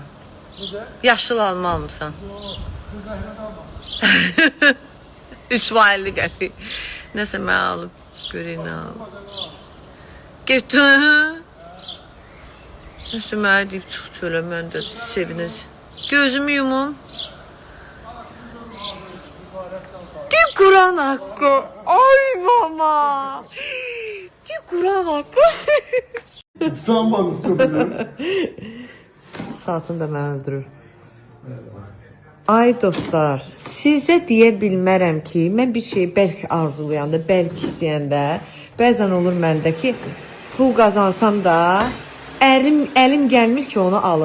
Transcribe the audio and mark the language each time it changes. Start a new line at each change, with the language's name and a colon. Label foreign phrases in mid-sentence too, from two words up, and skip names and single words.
Azerbaijani: Yaşıl alma almısan. 350 qəpik. Nəsə mən alıb görək nə alıb. Getdim. Nəsə mənə deyib çıx çölə, mən də sevinəcəm. Gözümü yumum.
Turkish: De Kur'an hakkı. Ay mama. De Kur'an hakkı. Sanmadı söylüyor.
Azerbaijani: Saatın da məni öldürür. Ay dostlar, sizə deyə bilmərəm ki, mən bir şey bəlkə arzulayanda, bəlkə istəyəndə, bəzən olur məndə ki, pul qazansam da, əlim gəlmir ki, onu alım.